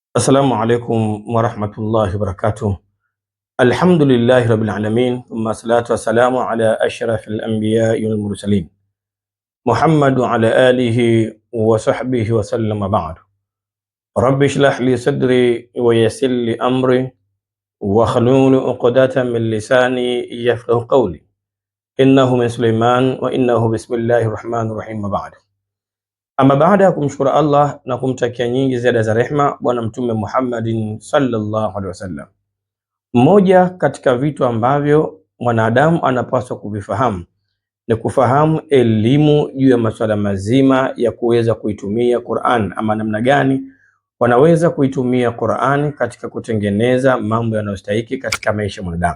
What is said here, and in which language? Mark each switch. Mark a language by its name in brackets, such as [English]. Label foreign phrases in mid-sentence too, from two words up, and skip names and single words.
[Arabic] السلام عليكم ورحمة الله وبركاته. الحمد لله رب العالمين، ثم الصلاة والسلام على أشرف الأنبياء والمرسلين محمد وعلى آله وصحبه وسلم بعد. رب اشرح لي صدري ويسر لي أمري واحلل عقدة من لساني يفقهوا قولي. إنه من سليمان وإنه بسم الله الرحمن الرحيم. Ba'd. [Swahili] Ama baada ya kumshukuru Allah na kumtakia nyingi ziada za rehma Bwana Mtume Muhammadin [Arabic] صلى الله عليه وسلم, [Swahili] mmoja katika vitu ambavyo mwanadamu anapaswa kuvifahamu ni kufahamu elimu juu ya masuala mazima ya kuweza kuitumia Qur'an, ama namna gani wanaweza kuitumia Qur'an katika kutengeneza mambo yanayostahili katika maisha ya mwanadamu.